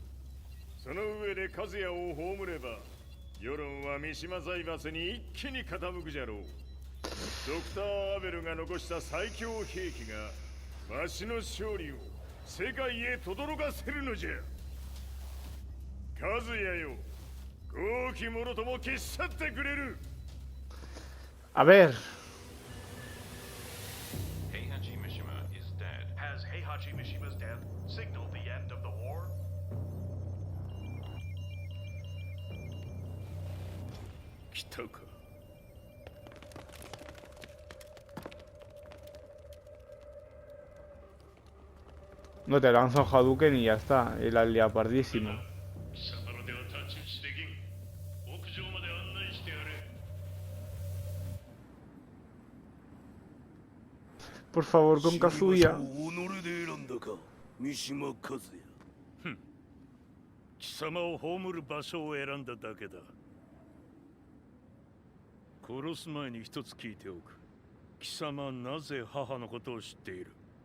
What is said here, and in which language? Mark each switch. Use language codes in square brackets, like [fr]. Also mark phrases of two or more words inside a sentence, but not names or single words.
[ja] その上で和也を葬れば世論は三島財閥に一気に傾くじゃろう。ドクター・アベルが残した最強兵器がわしの勝利を世界へ轟かせるのじゃ。和也よ、豪気者とも消し去ってくれる。 [es] A ver. [en] Heihachi Mishima is dead. Has Heihachi Mishima's death signaled the end of the war? [ja] 来たか。 [es] No te lanzo Hadouken y ya está. Y la lía pardísima. Por favor, con Kazuya. [ja] 貴様を葬る場所を選んだだけだ。殺す前に一つ聞いておく。貴様なぜ母のことを知っている？